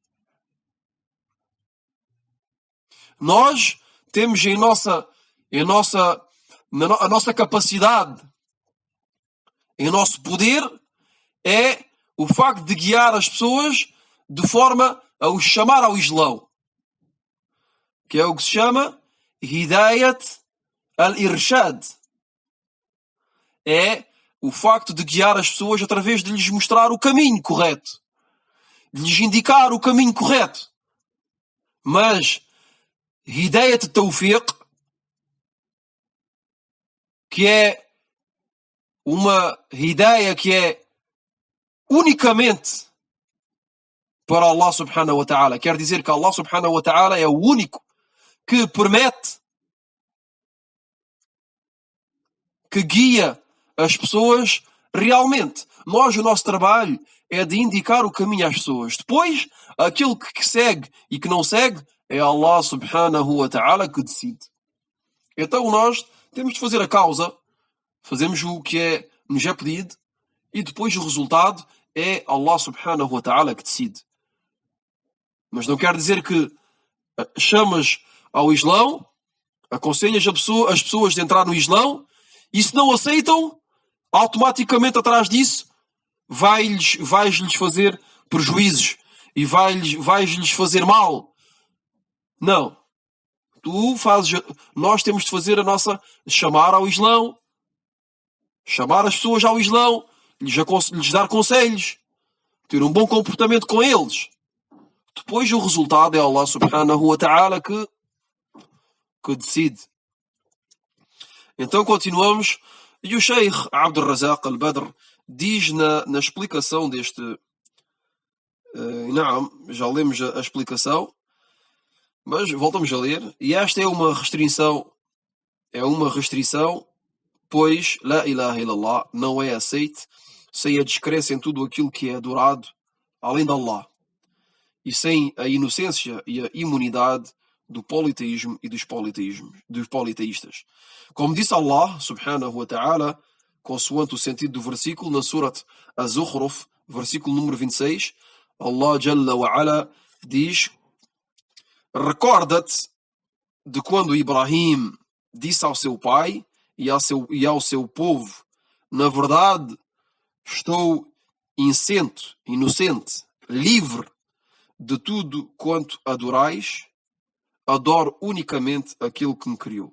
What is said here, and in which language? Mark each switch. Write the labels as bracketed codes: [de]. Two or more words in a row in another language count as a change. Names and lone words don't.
[pt] Nós temos a nossa capacidade, em nosso poder, é o facto de guiar as pessoas de forma a os chamar ao Islão, que é o que se chama [ar] هداية الإرشاد. [pt] É o facto de guiar as pessoas através de lhes mostrar o caminho correto, de lhes indicar o caminho correto. Mas [ar] هداية التوفيق, [pt] que é uma hidayah que é unicamente para Allah [ar] سبحانه وتعالى. [pt] Quer dizer que Allah [ar] سبحانه وتعالى [pt] é o único que permite, que guia as pessoas realmente. O nosso trabalho é de indicar o caminho às pessoas. Depois, aquilo que segue e que não segue, é Allah [ar] سبحانه وتعالى [pt] que decide. Então nós temos de fazer a causa, fazemos o que nos é pedido, e depois o resultado é Allah [ar] سبحانه وتعالى [pt] que decide. Mas não quer dizer que chamas ao Islão, aconselhas as pessoas de entrar no Islão, e se não aceitam, automaticamente atrás disso vais-lhes fazer prejuízos e vais-lhes fazer mal. Não. Nós temos de fazer chamar ao Islão, chamar as pessoas ao Islão, lhes dar conselhos, ter um bom comportamento com eles. Depois o resultado é Allah [ar] سبحانه وتعالى [pt] que decide. Então continuamos. E o Sheikh Abdul Razak al-Badr diz na explicação Não, já lemos a explicação, mas voltamos a ler. E esta é uma restrição, pois [ar] لا إله إلا الله [pt] não é aceite sem a descrença em tudo aquilo que é adorado além de Allah, e sem a inocência e a imunidade do politeísmo e dos politeístas. Como disse Allah, [ar] سبحانه وتعالى, [pt] consoante o sentido do versículo, na Surat Az-Zukhruf, versículo número 26, Allah [ar] جل وعلا [pt] diz: recorda-te de quando Ibrahim disse ao seu pai e ao seu povo: na verdade, estou inocente, livre de tudo quanto adorais, adoro unicamente aquele que me criou.